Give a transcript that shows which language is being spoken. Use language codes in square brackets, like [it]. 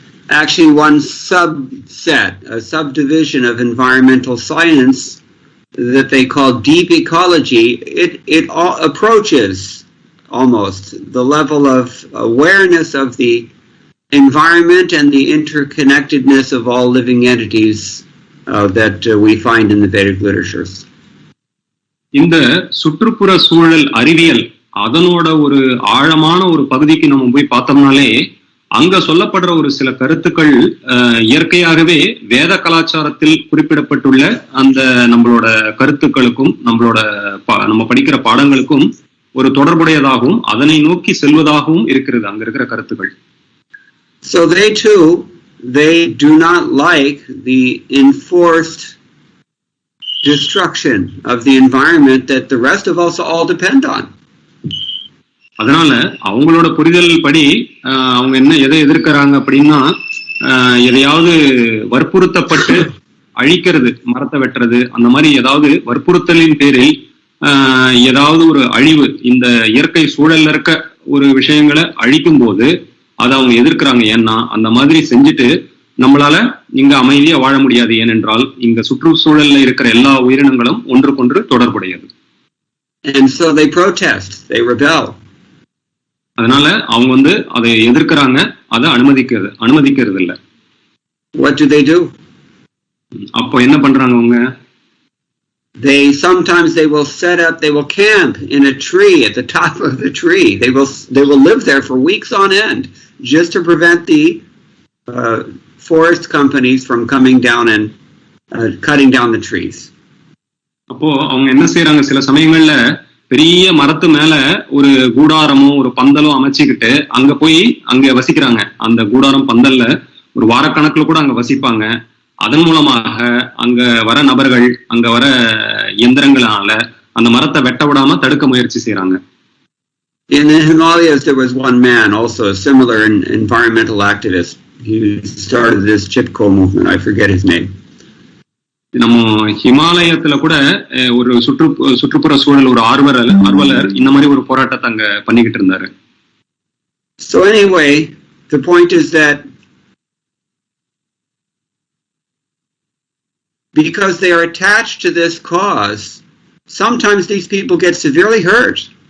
[en] Actually, one subset, a subdivision of environmental science that they call deep ecology, it approaches almost the level of awareness of the environment and the interconnectedness of all living entities that we find in the Vedic literatures. [ta] இந்த சுற்றுப்புற சூழல் அறிவியல் அதனோட ஒரு ஆழமான ஒரு பகுதிக்கு நம்ம போய் பார்த்தோம்னாலே அங்க சொல்லப்படுற ஒரு சில கருத்துக்கள் இயற்கையாகவே வேத கலாச்சாரத்தில் குறிப்பிடப்பட்டுள்ள அந்த நம்மளோட கருத்துக்களுக்கும் நம்ம படிக்கிற பாடங்களுக்கும் ஒரு தொடர்புடையதாகவும் அதனை நோக்கி செல்வதாகவும் இருக்கிறது அங்க இருக்கிற கருத்துக்கள். [en] So they do not like the enforced destruction of the environment that the rest of us all depend on. [ta] அதனால அவங்களோட புரிதல் படி அவங்க எதை எதிர்க்கிறாங்க அப்படின்னா எதையாவது வற்புறுத்தப்பட்டு அழிக்கிறது, மரத்தை வெட்டுறது, அந்த மாதிரி ஏதாவது வற்புறுத்தலின் பேரில் ஏதாவது ஒரு அழிவு இந்த இயற்கை சூழல்ல இருக்க ஒரு விஷயங்களை அழிக்கும் போது அதை அவங்க எதிர்க்கிறாங்க. ஏன்னா அந்த மாதிரி செஞ்சுட்டு நம்மளால இங்க அமைதியா வாழ முடியாது. ஏனென்றால் இங்க சுற்றுச்சூழல்ல இருக்கிற எல்லா உயிரினங்களும் ஒன்றுக்கொன்று தொடர்புடையது. [en] And so they protest, they rebel. [ta] அதனால அவங்க அதை எதிர்க்கிறாங்க, அதை அனுமதிக்கிறது இல்ல. [en] What do they do? [ta] அப்போ என்ன பண்றாங்க அவங்க? [en] Sometimes they will camp in a tree at the top of the tree. They will live there for weeks on end just to prevent the forest companies from coming down and cutting down the trees. [ta] அப்போ அவங்க என்ன செய்யறாங்க, சில சமயங்கள்ல பெரிய மரத்து மேல ஒரு கூடாரமோ ஒரு பந்தலோ அமைச்சுக்கிட்டு அங்க போய் அங்க வசிக்கிறாங்க. அந்த கூடாரம் பந்தல்ல ஒரு வாரக்கணக்குல கூட அங்க வசிப்பாங்க. அதன் மூலமாக அங்க வர நபர்கள், அங்க வர இயந்திரங்களால அந்த மரத்தை வெட்ட விடாம தடுக்க முயற்சி செய்யறாங்க. [en] In the Himalayas, there was one man, also a similar environmental activist. He started this Chipko movement. I forget his name. [ta] நம்ம ஹிமாலயத்துல கூட ஒரு சுற்றுப்புற சூழல் ஒரு ஆர்வலர் இந்த மாதிரி ஒரு போராட்டத்தை அங்க பண்ணிக்கிட்டு இருந்தாரு. [en] So anyway, the point is that because they are attached to this cause, sometimes these people get severely hurt.